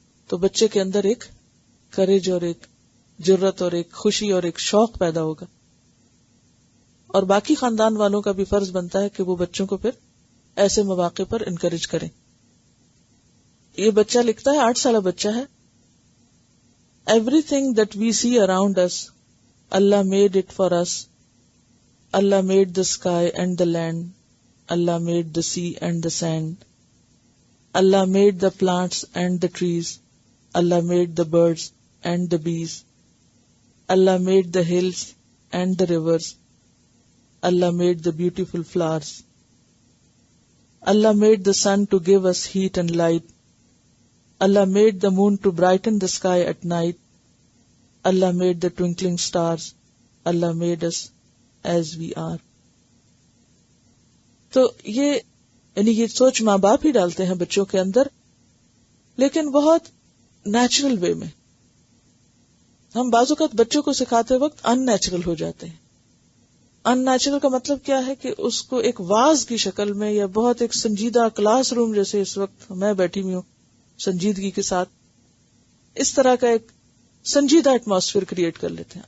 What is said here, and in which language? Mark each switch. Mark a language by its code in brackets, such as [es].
[ur] تو بچے کے اندر ایک کریج اور ایک جرت اور ایک خوشی اور ایک شوق پیدا ہوگا، اور باقی خاندان والوں کا بھی فرض بنتا ہے کہ وہ بچوں کو پھر ایسے مواقع پر انکریج کریں. یہ بچہ لکھتا ہے، 8 سالہ بچہ ہے. [en] Everything that we see around us, Allah made it for us. Allah made the sky and the land. Allah made the sea and the sand. Allah made the plants and the trees. Allah made the birds and the bees. Allah made the hills and the rivers. Allah made the beautiful flowers. Allah made the sun to give us heat and light. Allah made the moon to brighten the sky at night. Allah made the twinkling stars. Allah made us as we are. [ur] تو یہ سوچ ماں باپ ہی ڈالتے ہیں بچوں کے اندر، لیکن بہت [en] natural way [ur] میں. ہم بعض اوقات بچوں کو سکھاتے وقت ان نیچرل ہو جاتے ہیں. ان نیچرل کا مطلب کیا ہے کہ اس کو ایک واز کی شکل میں یا بہت ایک سنجیدہ کلاس روم جیسے اس وقت میں بیٹھی ہوئی ہوں سنجیدگی کے ساتھ، اس طرح کا ایک سنجیدہ [en] atmosphere create [ur] کر لیتے ہیں.